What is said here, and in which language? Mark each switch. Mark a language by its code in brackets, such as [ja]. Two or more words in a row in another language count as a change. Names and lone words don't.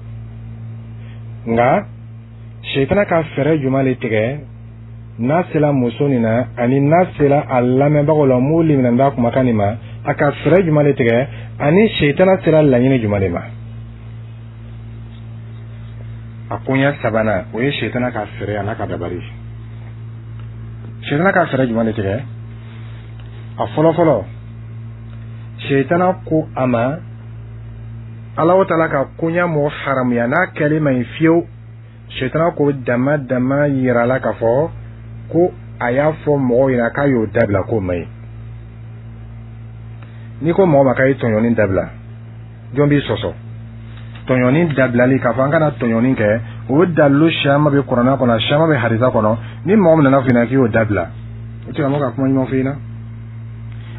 [bm] nka shaytan ka fɛɛrɛ jumɛn de tigɛ n'a sera muso nin na ani n'a sera a lamɛnbagaw la mun liminɛn b'a kumakan nin ma a ka fɛɛrɛ jumɛn de tigɛ ani shaytan sera laɲini jumɛn de ma a koɲɛ sabanan o ye shaytan ka fɛɛrɛ a n'a ka dabali shaytan ka fɛɛrɛ jumɛn de tigɛ a fɔlɔfɔlɔ shaytan ko a ma Allahu Ta'ala ka koɲɛ mɔgɔ haramuya n'a kɛli ma ɲi fiyewu shaytan ko dama yirala k'a fɔ ko a y'a fɔ mɔgɔw ɲɛna k'a y'o dabila k'o ma ɲi n'i ko mɔgɔ ma k'a ye tɔɲɔni dabila jɔn b'i sɔsɔ tɔɲɔni dabilali k'a fɔ an kana tɔɲɔni kɛ o dalilu caman bɛ kuranɛ kɔnɔ caman bɛ hadisa kɔnɔ ni mɔgɔ min nana f'i ɲɛna k'i y'o dabila o tɛ ka mɔgɔ ka kuma ɲuman f'i ɲɛna